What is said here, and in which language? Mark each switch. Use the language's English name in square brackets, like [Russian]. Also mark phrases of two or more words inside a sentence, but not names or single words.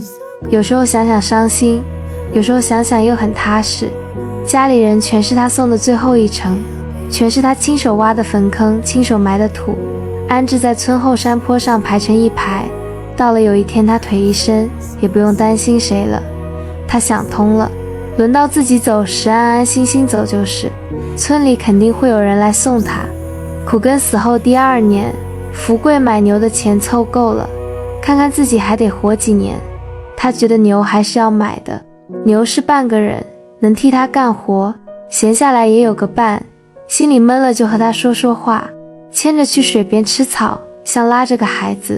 [Chinese] 有時候想想傷心，有時候想想又很踏實。家裡人全是他送的最後一程，全是他親手挖的墳坑，親手埋的土，安置在村後山坡上排成一排。到了有一天他腿一伸，也不用擔心誰了。他想通了，輪到自己走時，安安心心走就是，村裡肯定會有人來送他。苦根死後第2年，福貴買牛的錢湊夠了，看看自己還得活幾年，他覺得牛還是要買的。牛是半個人，能替他幹活，閒下來也有個伴，心裡悶了就和他說說話，牽着去水邊吃草，像拉着個孩子。